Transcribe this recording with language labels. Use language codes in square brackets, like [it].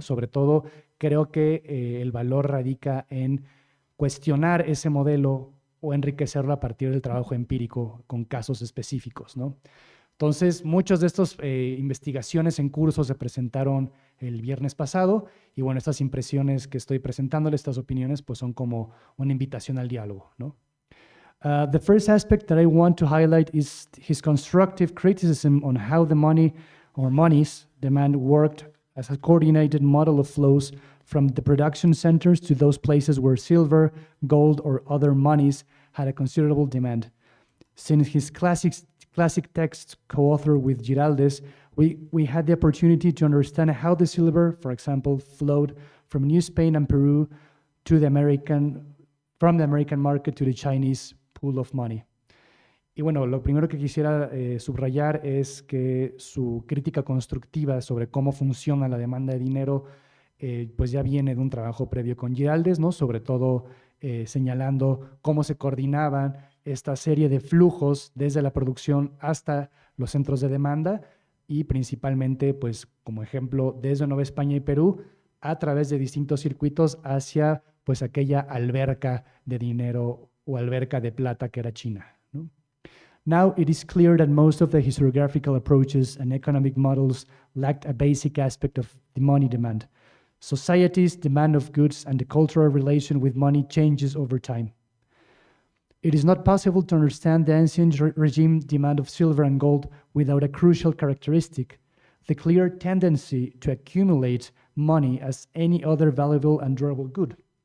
[es] Sobre todo creo que el valor radica en cuestionar ese modelo o enriquecerlo a partir del trabajo empírico con casos específicos, ¿no? Entonces, muchas de estas investigaciones en curso se presentaron el viernes pasado y bueno, estas impresiones que estoy presentándoles, estas opiniones, pues son como una invitación al diálogo, ¿no? [en] The first aspect that I want to highlight is his constructive criticism on how the money or monies demand worked as a coordinated model of flows from the production centers to those places where silver, gold, or other monies had a considerable demand. Since his classic text co-authored with Giraldes, we had the opportunity to understand how the silver, for example, flowed from New Spain and Peru to from the American market to the Chinese pool of money. [es] Y bueno, lo primero que quisiera subrayar es que su crítica constructiva sobre cómo funciona la demanda de dinero pues ya viene de un trabajo previo con Giraldes, ¿no? Sobre todo señalando cómo se coordinaban esta serie de flujos desde la producción hasta los centros de demanda y principalmente, pues como ejemplo, desde Nueva España y Perú a través de distintos circuitos hacia pues aquella alberca de dinero o alberca de plata que era China, ¿no? [en] Now it is clear that most of the historiographical approaches and economic models lacked a basic aspect of the money demand. Society's demand of goods and the cultural relation with money changes over time. It is not possible to understand the ancient regime demand of silver and gold without a crucial characteristic, the clear tendency to accumulate money as any other valuable and durable good.